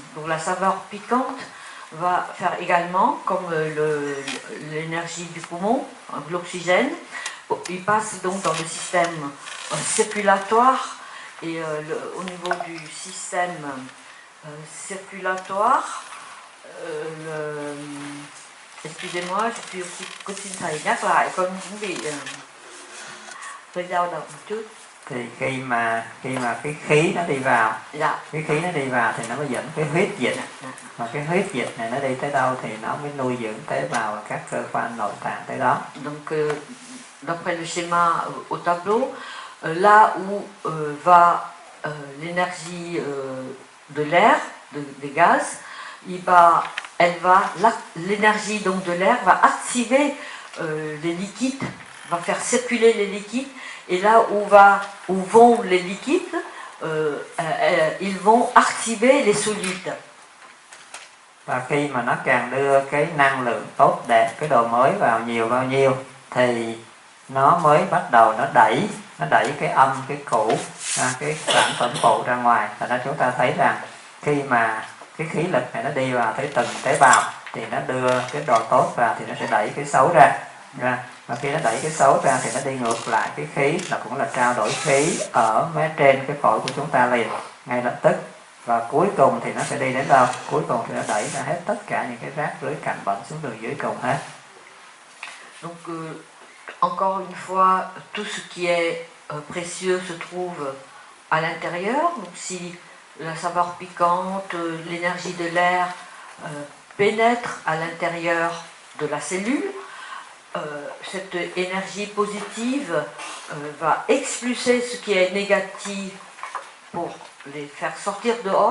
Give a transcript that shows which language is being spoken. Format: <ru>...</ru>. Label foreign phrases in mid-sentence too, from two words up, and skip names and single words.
<fr>Donc la saveur piquante va faire également, comme l'énergie du poumon, l'oxygène, il passe donc dans le système circulatoire et au niveau du système circulatoire, excusez-moi, je suis aussi Coaching</fr> <vi>thầy nhắc lại con cũng bị hơi dao động một chút. Thì khi mà cái khí nó đi vào, cái khí nó đi vào thì nó mới dẫn cái huyết dịch, mà cái huyết dịch này nó đi tới đâu thì nó mới nuôi dưỡng tế bào và các cơ quan nội tạng tới đó.</vi> <fr>Donc d'après le schéma au tableau, là où va l'énergie de l'air, des gaz, l'énergie donc de l'air va activer les liquides, va faire circuler les liquides, et là où vont les liquides, ils vont activer les solides.</fr> <vi>Và khi mà nó càng đưa cái năng lượng tốt đẹp, cái đồ mới vào nhiều bao nhiêu thì nó mới bắt đầu nó đẩy cái âm, cái cũ, cái sản phẩm phụ ra ngoài. Thành ra chúng ta thấy rằng khi mà cái khí lực này nó đi vào tới từng tế bào thì nó đưa cái đồ tốt vào thì nó sẽ đẩy cái xấu ra. Và khi nó đẩy cái xấu ra thì nó đi ngược lại cái khí, là cũng là trao đổi khí ở mé trên cái phổi của chúng ta liền ngay lập tức. Và cuối cùng thì nó sẽ đi đến đâu? Cuối cùng thì nó đẩy ra hết tất cả những cái rác rưới cặn bẩn xuống đường dưới cùng hết.</vi> <fr>Donc encore une fois, tout ce qui est précieux se trouve à l'intérieur. Donc si la saveur piquante, l'énergie de l'air pénètre à l'intérieur de la cellule, cette énergie positive va expulser ce qui est négatif pour les faire sortir dehors.</fr>